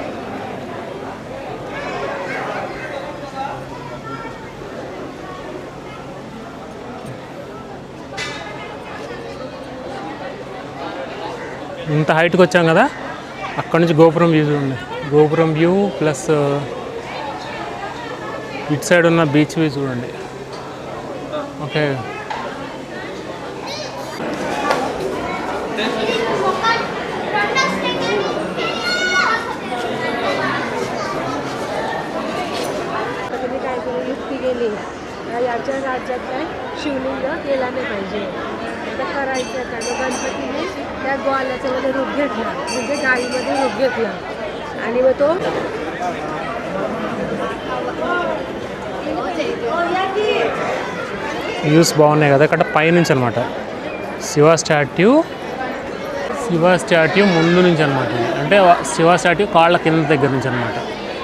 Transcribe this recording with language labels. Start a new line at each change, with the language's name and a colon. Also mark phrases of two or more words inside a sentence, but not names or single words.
Telugu: ఇంత హైట్కి వచ్చాం కదా, అక్కడ నుంచి గోపురం వ్యూ చూడండి. గోపురం
English: view plus
Telugu: ఇటు సైడ్ ఉన్న
English: beach view
Telugu: చూడండి. ఓకే,
Marathi: याच्या राज्यात काय शिवलिंग गेला नाही पाहिजे, आता करायचं काय. मग गणपतीने त्या ग्वालाचं मध्ये रूप घेतला, म्हणजे गाईमध्ये रूप घेतला आणि मग तो
Telugu: వ్యూస్ బాగున్నాయి కదా ఇక్కడ పైనుంచి అనమాట. శివ స్టాట్యూ ముందు నుంచి అనమాట. అంటే శివ స్టాట్యూ కాళ్ళ కింద దగ్గర నుంచి అనమాట.